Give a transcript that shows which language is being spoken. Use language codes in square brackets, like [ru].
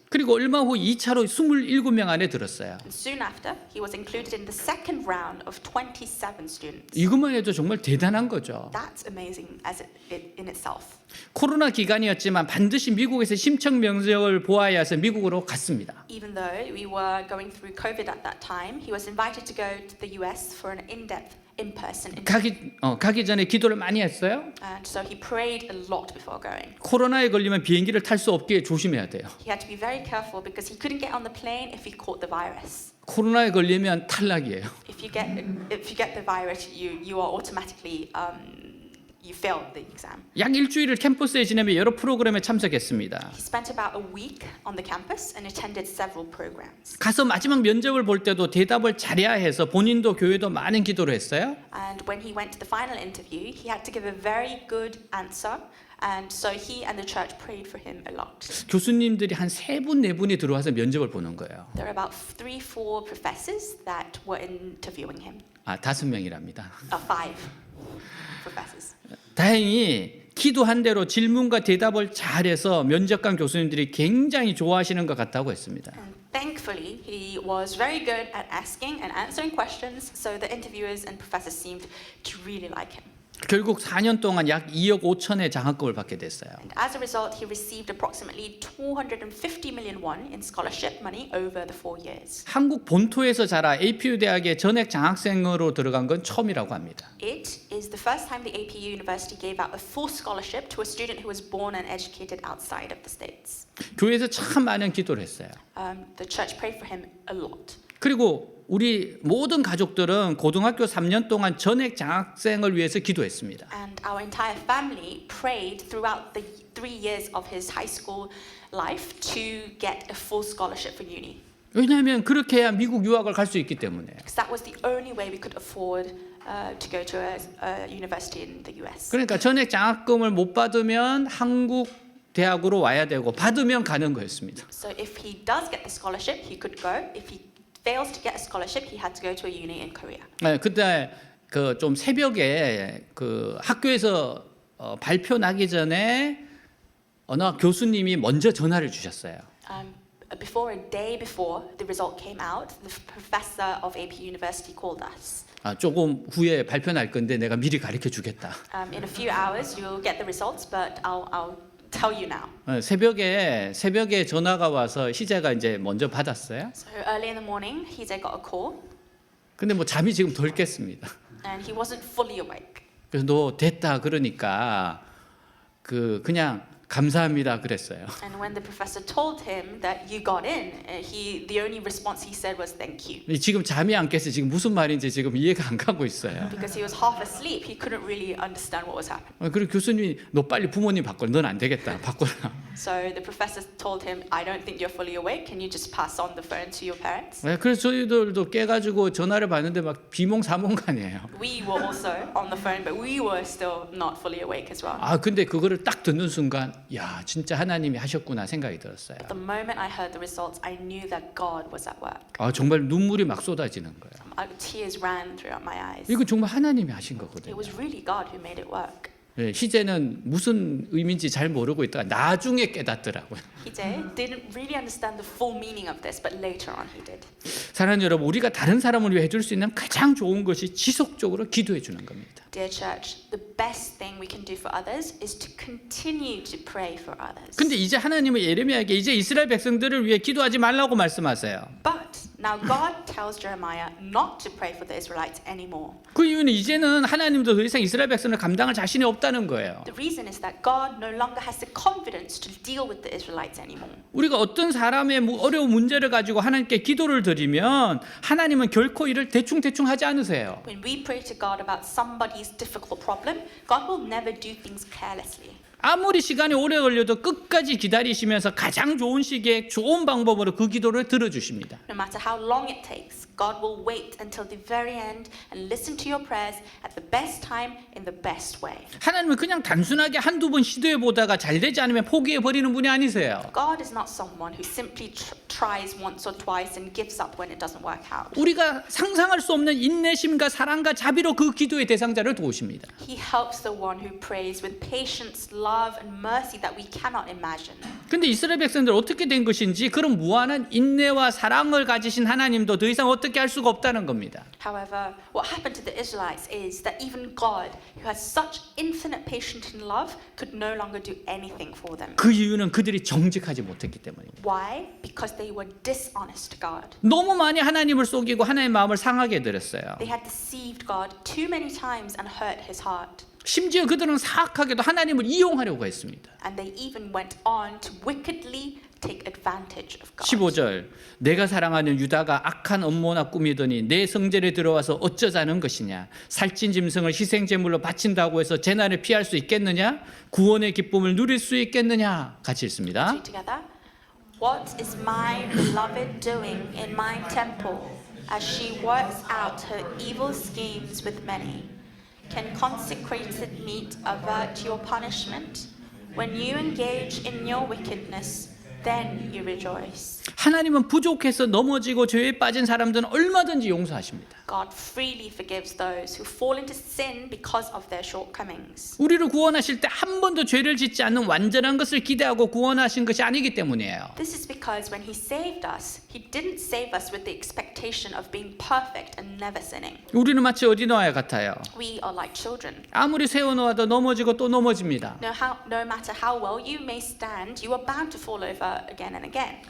[ko] 그리고 얼마 후 2차로 27명 안에 들었어요. [en] And soon after, he was included in the second round of 27 students. [ko] 이것만 해도 정말 대단한 거죠. [en] That's amazing as it in itself. [ko] 코로나 기간이었지만 반드시 미국에서 심청 명령을 보아야 해서 미국으로 갔습니다. [en] Even though we were going through COVID at that time, he was invited to go to the US for an in-depth in-person interview. [ko] 가기 전에 기도를 많이 했어요. [en] And so he prayed a lot before going. [ko] 코로나에 걸리면 비행기를 탈 수 없게 조심해야 돼요. [en] He had to be very careful because he couldn't get on the plane if he caught the virus. [ko] 코로나에 걸리면 탈락이에요. [en] If you get the virus, you are automatically you failed the exam. [ko] 약 일주일을 캠퍼스에 지내며 여러 프로그램에 참석했습니다. [en] He spent about a week on the campus and attended several programs. [ko] 가서 마지막 면접을 볼 때도 대답을 잘해야 해서 본인도 교회도 많은 기도를 했어요. [en] And when he went to the final interview, he had to give a very good answer. And so he and the church prayed for him a lot. [ko] 교수님들이 한 3분, 4분이 들어와서 면접을 보는 거예요. [en] There are about 3-4 professors that were interviewing him. [ko] 5명이랍니다. [en] 5 professors. [ko] 다행히 기도한 대로 질문과 대답을 잘해서 면접관 교수님들이 굉장히 좋아하시는 것 같다고 했습니다. [en] And thankfully, he was very good at asking and answering questions, so the interviewers and professors seemed to really like him. [ko] 결국 4년 동안 약 2억 5천의 장학금을 받게 됐어요. [en] And as a result, he received approximately 250 million won in scholarship money over the 4 years. [ko] 한국 본토에서 자라 APU 대학에 전액 장학생으로 들어간 건 처음이라고 합니다. [en] It is the first time the APU University gave out a full scholarship to a student who was born and educated outside of the States. [ko] 교회에서 참 많은 기도를 했어요. [en] The church prayed for him a lot. [ko] 그리고 우리 모든 가족들은 고등학교 3년 동안 전액 장학생을 위해서 기도했습니다. [en] And our entire family prayed throughout the 3 years of his high school life to get a full scholarship for uni. [ko] 왜냐하면 그렇게 해야 미국 유학을 갈 수 있기 때문에. [en] Because that was the only way we could afford to go to a university in the US. [ko] 그러니까 전액 장학금을 못 받으면 한국 대학으로 와야 되고 받으면 가는 거였습니다. [en] So if he does get the scholarship, he could go. If he fails to get a scholarship, he had to go to a uni in Korea. [ko] 네, 그때 그 좀 새벽에 그 학교에서 발표 나기 전에 어느 교수님이 먼저 전화를 주셨어요. [en] before a day before the result came out, the professor of AP University called us. [ko] 조금 후에 발표 날 건데 내가 미리 가르쳐 주겠다. [en] In a few hours, you'll get the results, but I'll tell you now. [ko] 새벽에 전화가 와서 희재가 이제 먼저 받았어요. [en] So early in the morning, Hije got a call, [ko] 근데 뭐 잠이 지금 덜 깼습니다. [en] and he wasn't fully awake. [ko] 그래서 너 됐다 그러니까 그냥 감사합니다 그랬어요. [en] And when the professor told him that you got in, the only response he said was thank you. [ko] 지금 잠이 안 깨서 지금 무슨 말인지 지금 이해가 안 가고 있어요. [en] Because he was half asleep, he couldn't really understand what was happening. [ko] 그리고 교수님이 너 빨리 부모님 바꿔. 넌 안 되겠다. 바꿔라. [en] So the professor told him, I don't think you're fully awake. Can you just pass on the phone to your parents? [ko] 그래서 저희들도 깨가지고 전화를 받는데 막 비몽사몽간이에요. [en] We were also on the phone, but we were still not fully awake as well. [ko] 근데 그거를 딱 듣는 순간 야 진짜 하나님이 하셨구나 생각이 들었어요. [en] The moment I heard the results, I knew that God was at work. [ko] 정말 눈물이 막 쏟아지는 거예요. [en] Tears ran throughout my eyes. [ko] 이거 정말 하나님이 하신 [en] It [ko] 거거든요. [en] was really God who made it work. [ko] 희재는 무슨 의미인지 잘 모르고 있다가 나중에 깨닫더라고요. [en] Hije didn't really understand the full meaning of this, but later on he did. [ko] 사랑하는 여러분, 우리가 다른 사람을 위해 해줄 수 있는 가장 좋은 것이 지속적으로 기도해 주는 겁니다. [en] Dear church, the best thing we can do for others is to continue to pray for others. [ko] 근데 이제 하나님은 예레미야에게 이제 이스라엘 백성들을 위해 기도하지 말라고 말씀하세요. [en] But now God tells Jeremiah not to pray for the Israelites anymore. [ko] 그 이유는 이제는 하나님도 더 이상 이스라엘 백성을 감당할 자신이 없다는 거예요. [en] The reason is that God no longer has the confidence to deal with the Israelites anymore. [ko] 우리가 어떤 사람의 어려운 문제를 가지고 하나님께 기도를 드리면 하나님은 결코 이를 대충 하지 않으세요. [en] When we pray to God about somebody's difficult problem, God will never do things carelessly. [ko] 아무리 시간이 오래 걸려도 끝까지 기다리시면서 가장 좋은 시기에 좋은 방법으로 그 기도를 들어주십니다. [en] No matter how long it takes, God will wait until the very end and listen to your prayers at the best time in the best way. [ko] 하나님은 그냥 단순하게 한두 번 시도해 보다가 잘 되지 않으면 포기해 버리는 분이 아니세요. [en] God is not someone who simply tries once or twice and gives up when it doesn't work out. [ko] 우리가 상상할 수 없는 인내심과 사랑과 자비로 그 기도의 대상자를 도우십니다. [en] He helps the one who prays with patience, love, and mercy that we cannot imagine. [ko] 근데 이스라엘 백성들 어떻게 된 것인지 그런 무한한 인내와 사랑을 가지신 하나님도 더 이상 어떻게 할 수가 없다는 겁니다. [en] However, what happened to the Israelites is that even God, who has such infinite patience and love, could no longer do anything for them. [ko] 그 이유는 그들이 정직하지 못했기 때문입니다. [en] Why? Because they were dishonest to God. [ko] 너무 많이 하나님을 속이고 하나님의 마음을 상하게 해드렸어요. [en] They had deceived God too many times and hurt his heart. [ko] 심지어 그들은 사악하게도 하나님을 이용하려고 했습니다. [en] And they even went on to wickedly take advantage of God. [ko] 15절 내가 사랑하는 유다가 악한 음모나 꾸미더니 내 성전에 들어와서 어쩌자는 것이냐 살찐 짐승을 희생제물로 바친다고 해서 재난을 피할 수 있겠느냐 구원의 기쁨을 누릴 수 있겠느냐 같이 읽습니다. [en] Two together. What is my beloved doing in my temple as she works out her evil schemes with many? Can consecrated meat avert your punishment? When you engage in your wickedness, then you rejoice. [ko] 하나님은 부족해서 넘어지고 죄에 빠진 사람들은 얼마든지 용서하십니다. [en] God freely forgives those who fall into sin because of their shortcomings. [ko] 우리를 구원하실 때 한 번도 죄를 짓지 않는 완전한 것을 기대하고 구원하신 것이 아니기 때문이에요. [en] This is because when He saved us, He didn't save us with the expectation of being perfect and never sinning. [ko] 우리는 마치 어린아이 같아요. [en] We are like children. [ko] 아무리 세워놓아도 넘어지고 또 넘어집니다. [en] No matter how well you may stand, you are bound to fall over again and again.